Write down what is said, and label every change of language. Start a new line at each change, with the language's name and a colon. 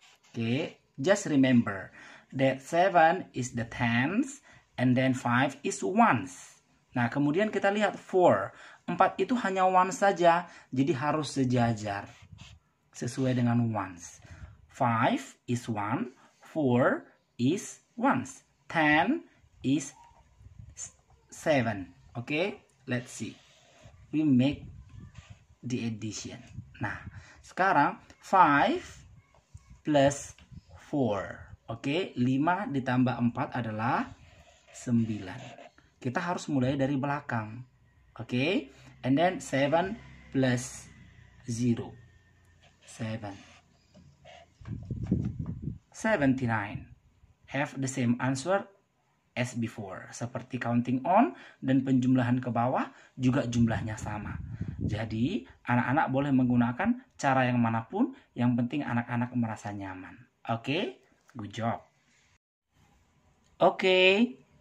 English: Oke, just remember that 7 is the tens and then 5 is ones.
Indonesian: Nah, kemudian kita lihat 4. 4 itu hanya ones saja, jadi harus sejajar sesuai dengan ones.
English: 5 is 1, 4 is ones, 10 is 7. Okay, let's see. We make the addition.
Indonesian: Nah, sekarang 5 plus 4. Oke, 5 ditambah 4 adalah 9. Kita harus mulai dari belakang.
English: Oke, and then 7 plus 0. 7. 79. Have the same answer as before.
Indonesian: Seperti counting on dan penjumlahan ke bawah juga jumlahnya sama. Jadi, anak-anak boleh menggunakan cara yang manapun, yang penting anak-anak merasa nyaman. Oke?
English: Good job.
Indonesian: Oke.